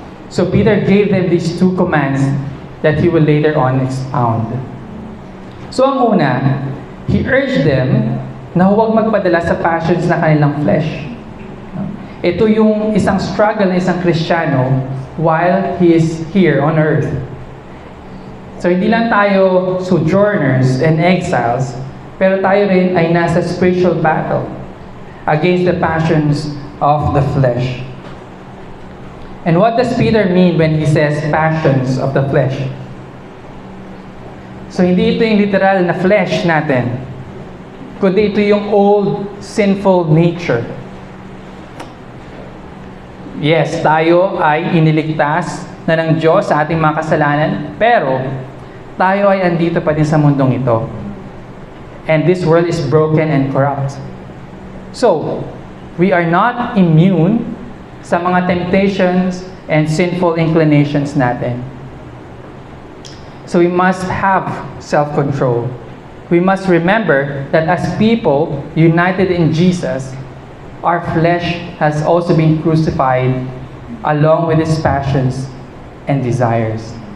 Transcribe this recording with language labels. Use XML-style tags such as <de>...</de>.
<en>So Peter gave them these two commands that he will later on expound.</en> <tl>So ang una,</tl> <en>he urged them</en> <tl>na huwag magpadala sa passions na kanilang flesh. Ito yung isang struggle ng isang Kristiyano</tl> <en>while he is here on earth.</en> <tl>So hindi lang tayo</tl> <en>sojourners and exiles,</en> <tl>pero tayo rin ay nasa spiritual battle</tl> <en>against the passions of the flesh. And what does Peter mean when he says passions of the flesh?</en> <tl>So hindi ito yung literal na flesh natin, kundi ito yung</tl> <en>old sinful nature.</en> <tl>Yes, tayo ay iniligtas na ng Diyos sa ating mga kasalanan, pero tayo ay andito pa din sa mundong ito.</tl> <en>And this world is broken and corrupt. So, we are not immune sa mga temptations and sinful inclinations natin. So we must have self-control. We must remember that as people united in Jesus, our flesh has also been crucified along with its passions and desires.</en>